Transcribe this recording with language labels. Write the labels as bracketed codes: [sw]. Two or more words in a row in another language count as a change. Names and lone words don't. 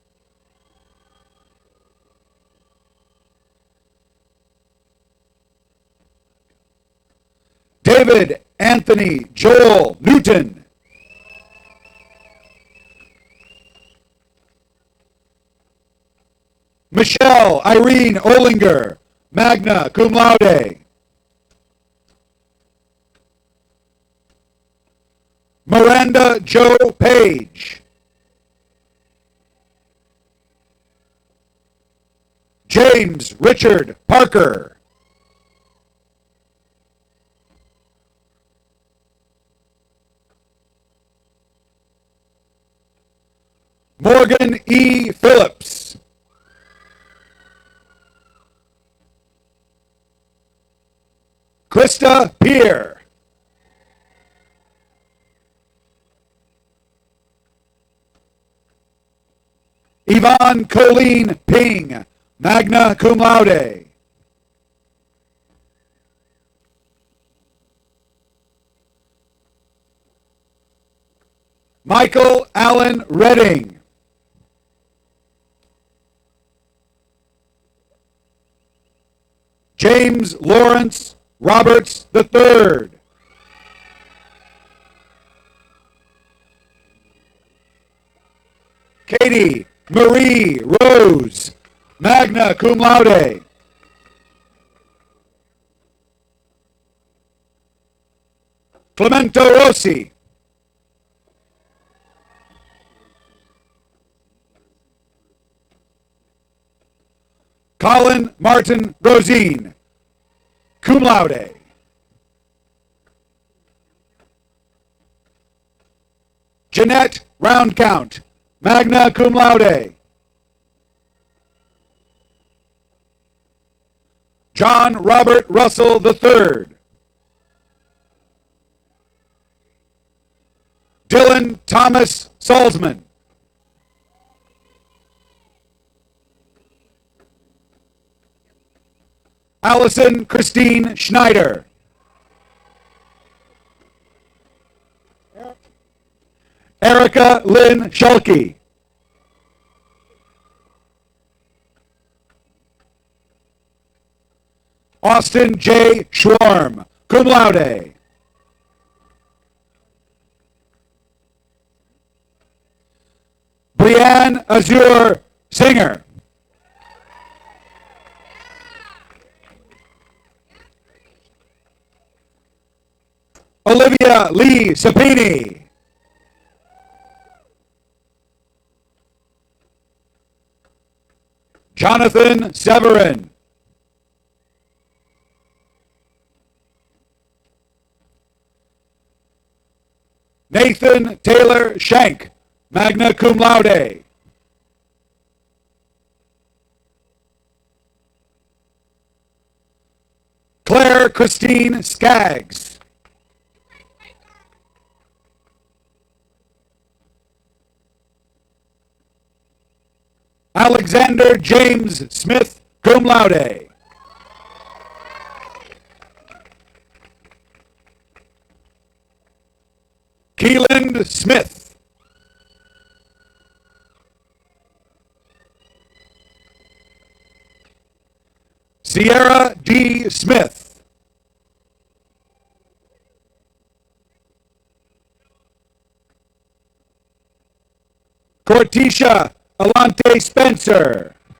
[en] David Anthony Joel Newton. Michelle Irene Olinger, [la] magna cum laude. [en] Miranda Jo Page. James Richard Parker. Morgan E. Phillips. Krista Peer. Yvonne Colleen Ping, [la] magna cum laude. [en] Michael Allen Redding. James Lawrence Roberts III. Katie Marie Rose, [la] magna cum laude. [en] Clemento Rossi. Colin Martin Rosine, [la] cum laude. [en] Jeanette Roundcount, [la] magna cum laude. [en] John Robert Russell III. Dylan Thomas Salzman. Allison Christine Schneider. Erica Lynn Schulke. Austin J. Schwarm, [la] cum laude. [en] Brianne Azure Singer. Olivia Lee Sapini. Jonathan Severin. Nathan Taylor Shank, [la] magna cum laude. [en] Claire Christine Skaggs. Alexander James Smith, [la] cum laude. [en] Keeland Smith. Sierra D. Smith. Cortisha Alante Spencer.